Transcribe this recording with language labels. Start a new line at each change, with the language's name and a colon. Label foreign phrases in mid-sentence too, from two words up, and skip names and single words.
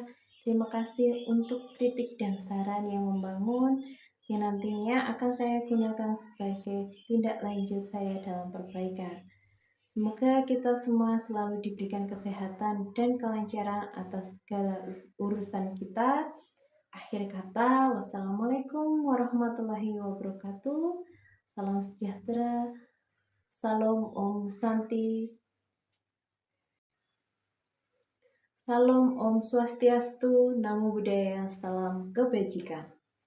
Indonesian: Terima kasih untuk kritik dan saran yang membangun yang nantinya akan saya gunakan sebagai tindak lanjut saya dalam perbaikan. Semoga kita semua selalu diberikan kesehatan dan kelancaran atas segala urusan kita. Akhir kata,
Arabic: والسلام عليكم ورحمة الله وبركاته.
Indonesian: Salam sejahtera, salam Om Santi, salam Om Swastiastu, Namo Buddhaya, salam kebajikan.